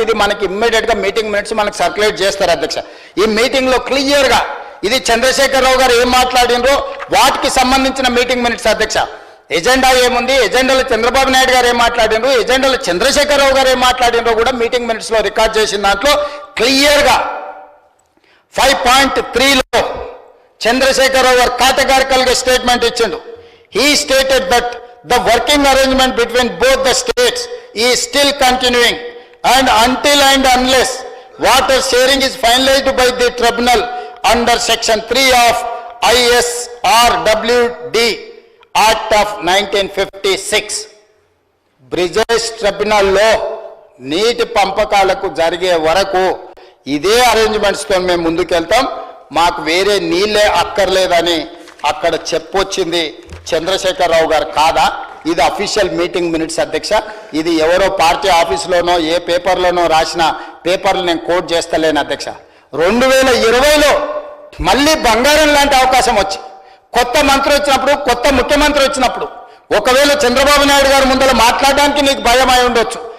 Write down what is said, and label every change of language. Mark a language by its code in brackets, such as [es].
[te] ఇది మనకి ఇమ్మీడియట్గా మీటింగ్ మినిట్స్ మనకి సర్క్యులేట్ చేస్తారు అధ్యక్ష. ఈ మీటింగ్లో క్లియర్గా ఇది చంద్రశేఖరరావు గారు ఏం మాట్లాడినరో వాటికి సంబంధించిన మీటింగ్ మినిట్స్ అధ్యక్ష. ఎజెండా ఏముంది, ఎజెండాలో చంద్రబాబు నాయుడు గారు ఏం మాట్లాడినరు, ఎజెండాలో చంద్రశేఖరరావు గారు ఏం మాట్లాడినరో కూడా మీటింగ్ మినిట్స్లో రికార్డ్ చేసిన దాంట్లో క్లియర్గా 5.3లో చంద్రశేఖరరావు గారు కేటగారికల్గా స్టేట్మెంట్ ఇచ్చిండు. He stated that [en] the working arrangement between both the states is still continuing and until and unless water sharing is finalized by the tribunal under section 3 of ISRWD Act of 1956 [te] Brijesh tribunal లో నీటి పంపకాలకు జరిగే వరకు ఇదే arrangements తో మేము ముందుకెళ్తాం, మాకు వేరే నీళ్ళే అక్కర్లేదని అక్కడ చెప్పొచ్చింది చంద్రశేఖరరావు గారు కాదా? ఇది అఫీషియల్ మీటింగ్ మినిట్స్ అధ్యక్ష. ఇది ఎవరో పార్టీ ఆఫీసులోనో ఏ పేపర్లోనో రాసిన పేపర్లు నేను కోట్ చేస్తలేను అధ్యక్ష. 2020లో మళ్ళీ బంగారం లాంటి అవకాశం వచ్చి కొత్త మంత్రి వచ్చినప్పుడు, కొత్త ముఖ్యమంత్రి వచ్చినప్పుడు ఒకవేళ చంద్రబాబు నాయుడు గారు ముందర మాట్లాడడానికి నీకు భయం అయి ఉండొచ్చు.